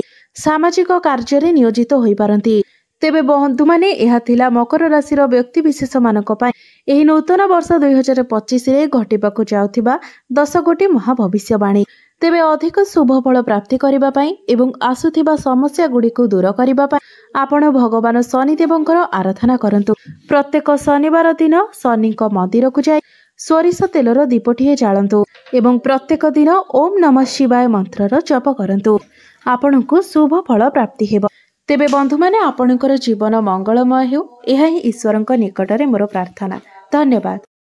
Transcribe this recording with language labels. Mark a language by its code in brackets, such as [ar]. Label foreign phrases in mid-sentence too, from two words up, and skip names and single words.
[or] ସାମାଜିକ କାର୍ଯ୍ୟ ରେ ନିୟୋଜିତ ହୋଇ ପାରନ୍ତି। ତେବେ ବନ୍ଧୁ ମାନେ ଏହା ଥିଲା ମକର ରାଶିର ବ୍ୟକ୍ତି ବିଶେଷ ମାନଙ୍କ ପାଇଁ ଏହି ନୂତନ ବର୍ଷ 2025 ରେ ଘଟିବାକୁ ଯାଉଥିବା 10 ଗୋଟି ମହାଭବିଷ୍ୟବାଣୀ। ତେବେ ଅଧିକ ଶୁଭ ଫଳ ପ୍ରାପ୍ତି କରିବା ପାଇଁ ଏବଂ ଆସୁଥିବା ସମସ୍ୟା ଗୁଡ଼ି କୁ ଦୂର କରିବା ପାଇଁ ଆପଣ ଭଗବାନ ଶନିଦେବଙ୍କର ଆରାଧନା କରନ୍ତୁ। ପ୍ରତ୍ୟେକ ଶନିବାର ଦିନ ଶନିଙ୍କ ମନ୍ଦିର କୁ ଯାଇ ସୋରିଷ ତେଲର ଦୀପଟିଏ ଜାଳନ୍ତୁ ଏବଂ ପ୍ରତ୍ୟେକ ଦିନ ଓମ ନମଃ ଶିବାୟ ମନ୍ତ୍ରର ଜପ କରନ୍ତୁ। ଆପଣଙ୍କୁ ଶୁଭ ଫଳ ପ୍ରାପ୍ତି ହେବ। ତେବେ ବନ୍ଧୁ ମାନେ ଆପଣଙ୍କର ଜୀବନ ମଙ୍ଗଳମୟ ହେଉ ଏହା ହିଁ ଈଶ୍ୱରଙ୍କ ନିକଟରେ ମୋର ପ୍ରାର୍ଥନା। धन्यवाद।